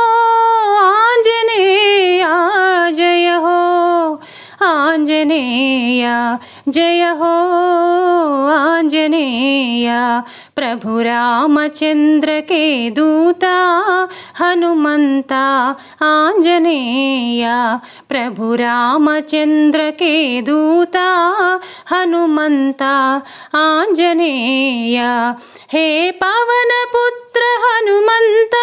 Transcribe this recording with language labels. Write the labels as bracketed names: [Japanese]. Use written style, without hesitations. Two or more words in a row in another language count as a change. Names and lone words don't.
[Telugu] ఆంజనేయ జయ హో ఆంజనేయ జయ హో ఆంజనేయ ప్రభు రామచంద్ర [Hindi] के दूता [Telugu] हनुमंता आंजनेय [Hindi] प्रभु रामचंद्र के दूता हनुमंता आंजनेय हे पवन पुत्र हनुमंता